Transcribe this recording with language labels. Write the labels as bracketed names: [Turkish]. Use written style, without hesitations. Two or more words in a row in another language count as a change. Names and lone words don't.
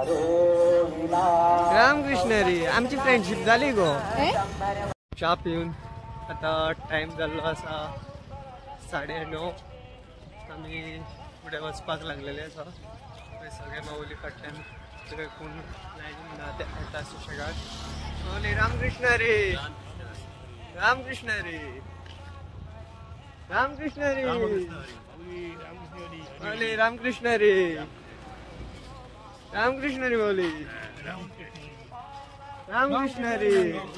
[Konkani] रामकृष्ण हरी. आमची फ्रेंडशीप जाली गो. च्या पिवन आता टायम जाल्लो आसा 9:30. आमी फुडें वचपाक लागलेले आसा. सगळे माऊली फाटल्यान सगळे कोण लायनीन ना ते येता सुशेगाद. माऊली रामकृष्ण हरी. रामकृष्ण हरी. रामकृष्ण हरी. माऊली रामकृष्ण हरी. रामकृष्ण हरी माऊली. रामकृष्ण हरी.